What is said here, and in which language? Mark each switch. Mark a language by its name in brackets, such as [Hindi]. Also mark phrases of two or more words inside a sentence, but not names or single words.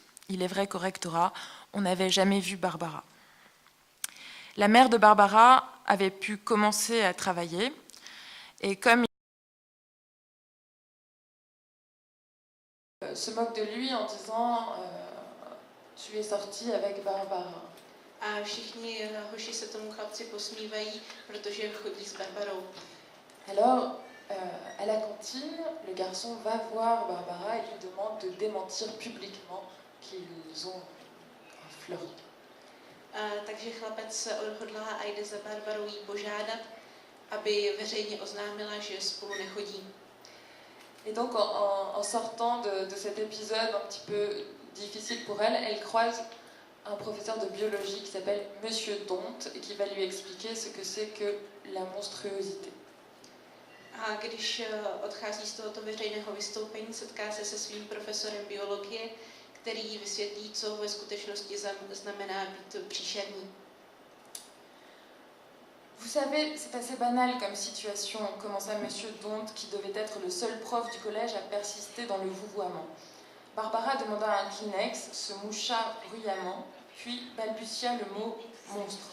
[French] Il est vrai qu'au rectorat, on n'avait jamais vu Barbara. La mère de Barbara avait pu commencer à travailler et comme se moque de lui en disant tu es sorti avec Barbara. [Czech] A všichni hoši se tomu chlapci posmívají, protože chodí s Barbarou. [French] Alors, à la cantine, le garçon va voir Barbara et lui demande de démentir publiquement qu'ils ont flirt. [Czech] Takže chlapec se odhodlá a jde za Barbarou jí požádat, aby veřejně oznámila, že spolu nechodí. [French] Et donc, en sortant de cet épisode un petit peu difficile pour elle, elle croise un professeur de biologie qui s'appelle Monsieur Dont et qui va lui expliquer ce que c'est que la monstruosité. [Czech] A když odchází z tohoto veřejného vystoupení, setká se se svým profesorem biologie, který jí vysvětlí, co ve skutečnosti znamená být příšerný. [French] Vous savez, c'est assez banal comme situation, commença Monsieur Dont, qui devait être le seul prof du collège à persister dans le vouvoiement. Barbara demanda un Kleenex, se moucha bruyamment, puis balbutia le mot « monstre ».